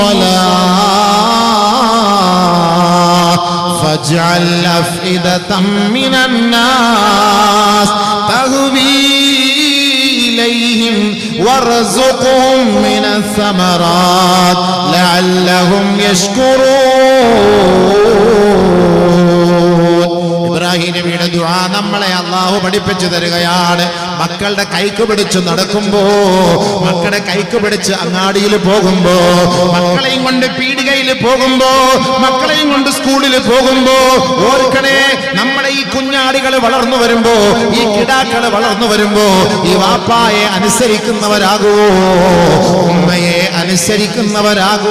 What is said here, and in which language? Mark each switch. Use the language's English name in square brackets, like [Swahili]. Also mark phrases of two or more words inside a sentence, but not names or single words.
[Arabic] الصلاة فاجعل أفئدة من الناس تهوي إليهم وارزقهم من الثمرات لعلهم يشكرون. [Malayalam] ഇബ്രാഹിം നബിയുടെ ദുആ നമ്മളെ അല്ലാഹു പഠിപ്പിച്ചു തരികയാണ്. മക്കളുടെ കൈക്ക് പിടിച്ച് നടക്കുമ്പോ, മക്കളുടെ കൈക്ക് പിടിച്ച് അങ്ങാടിയിൽ പോകുമ്പോ, മക്കളെയും കൊണ്ട് പീടികയിൽ പോകുമ്പോ, മക്കളെയും കൊണ്ട് സ്കൂളിൽ പോകുമ്പോ ഓർക്കണേ, നമ്മുടെ ഈ കുഞ്ഞാടികൾ വളർന്നു വരുമ്പോ, ഈ കിടാക്കൾ വളർന്നു വരുമ്പോ ഈ വാപ്പായെ അനുസരിക്കുന്നവരാകൂ, ഉമ്മയെ അനുസരിക്കുന്നവരാകൂ.